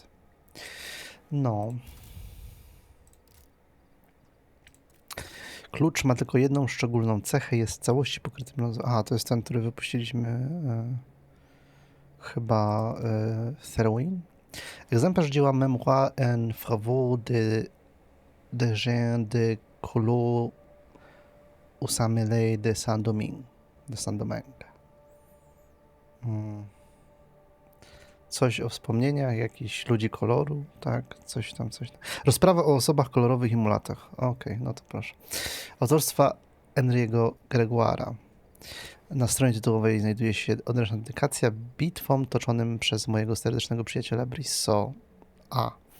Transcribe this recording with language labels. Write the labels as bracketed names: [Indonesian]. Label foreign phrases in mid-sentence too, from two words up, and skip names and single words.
[Polish] No... Klucz ma tylko jedną szczególną cechę, jest w całości pokryty brązą. Aha, to jest ten, który wypuściliśmy chyba Therwin. Egzemplarz dzieła Mémoire en faveur de gens de couleur usamele de Saint-Domingue. Coś o wspomnieniach jakichś ludzi koloru, tak, coś tam. Rozprawa o osobach kolorowych i mulatach. Okej, no to proszę. Autorstwa Henry'ego Gregoire'a. Na stronie tytułowej znajduje się odręczna dedykacja bitwom toczonym przez mojego serdecznego przyjaciela Brissota.